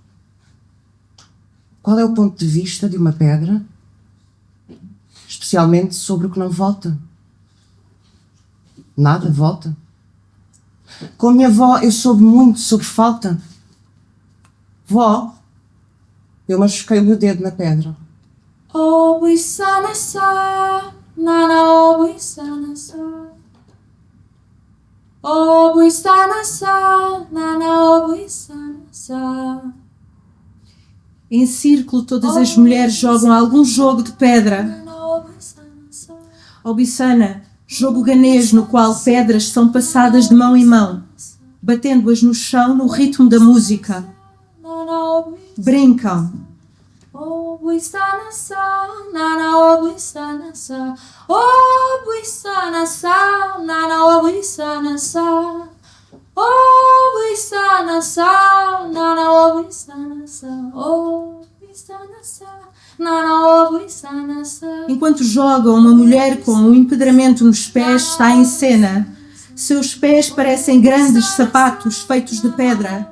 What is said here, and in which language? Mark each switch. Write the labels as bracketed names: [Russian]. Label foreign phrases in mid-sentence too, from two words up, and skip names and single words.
[Portuguese] Qual é o ponto de vista de uma pedra? Especialmente sobre o que não volta. Nada volta. Com a minha avó eu soube muito sobre falta. Vó, eu machuquei o meu dedo na pedra. [Akan] Obuisanasa, nana obuisanasa. Obuisanasa, nana obuisanasa. [Portuguese] Em círculo, todas as mulheres jogam algum jogo de pedra. Obissana, jogo ganês no qual pedras são passadas de mão em mão, batendo-as no chão no ritmo da música. Brincam. [Akan] Obuisanasa, nana obuisanasa. Obuisanasa, nana obuisanasa. Obuisanasa, nana obuisanasa. Obuisanasa. [Portuguese] Enquanto joga, uma mulher com um empedramento nos pés está em cena. Seus pés parecem grandes sapatos feitos de pedra.